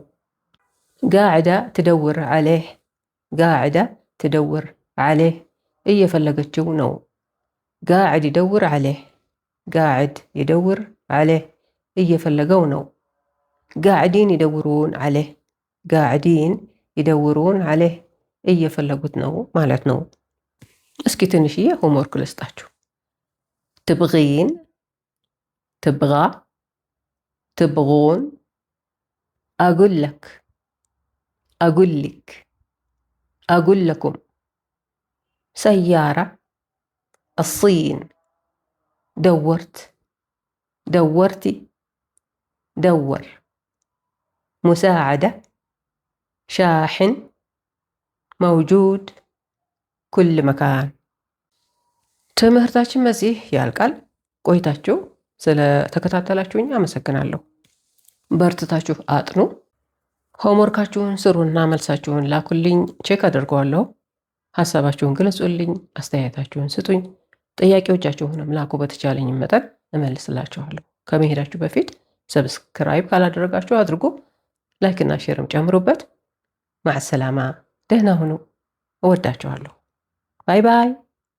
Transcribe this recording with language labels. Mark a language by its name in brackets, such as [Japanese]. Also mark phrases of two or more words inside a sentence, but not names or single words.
[Arabic] قاعدة تدور عليه። قاعدة تدور عليه [Amharic] እየፈለገችው ነው። [Arabic] قاعد يدور عليه قاعد يدور عليه [Amharic] እየፈለገው ነው። [Arabic] قاعدين يدورون عليه قاعدين يدورون عليه [Amharic] እየፈለጉት ነው ማለት ነው። እስኪ ትንሽዬ ሆምወርክ ልስጣችሁ። [Arabic] تبغين تبغى تبغون أقول لك أقول لك أقول لكم سيارة الصين دورت دورتي دور مساعدة شاحن موجود كل مكان ትምህርታችን [Amharic] በዚህ ያልቃል። ቆይታችሁ ስለተከታተላችሁኝ አመሰግናለሁ። በርትታችሁ አጥኑ። ሆምወርካችሁን ስሩና መልሳችሁን ላኩልኝ፣ ቼክ አድርገዋለሁ። ሐሳባችሁን ግለጹልኝ፣ አስተያየታችሁን ስጡኝ፣ ጥያቄዎቻችሁንም ላኩ። በተቻለኝ መጠን እመልስላችኋለሁ። ከመሄዳችሁ በፊት ሰብስክራይብ ካላደረጋችሁ አድርጉ። ላይክና ሼርም ጨምሩበት። ማዕሰላማ፣ ደህና ሁኑ። እወዳችኋለሁ። [English] bye bye።